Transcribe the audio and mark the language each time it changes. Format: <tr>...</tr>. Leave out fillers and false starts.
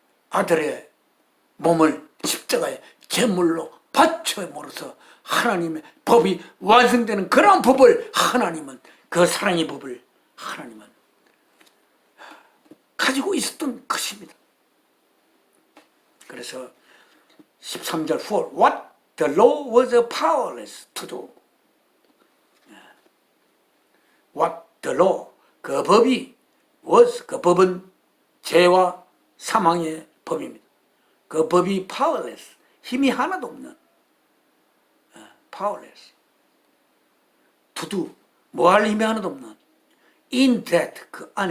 <ko>아들의 몸을 십자가에 제물로 바쳐므로써 하나님의 법이 완성되는 그런 법을 하나님은 그 사랑의 법을 하나님은 가지고 있었던 것입니다. 그래서 13절</ko> <en>For what the law was powerless to do. What the law</en> <ko>그 법이</ko> <en>was</en> <ko>그 법은 죄와 사망의 법입니다. 그 법이</ko> <en>powerless</en> <ko>힘이 하나도 없는</ko> <en>powerless to do</en> <ko>뭐 할 힘이 하나도 없는</ko> <en>in that</en> <ko>그</ko>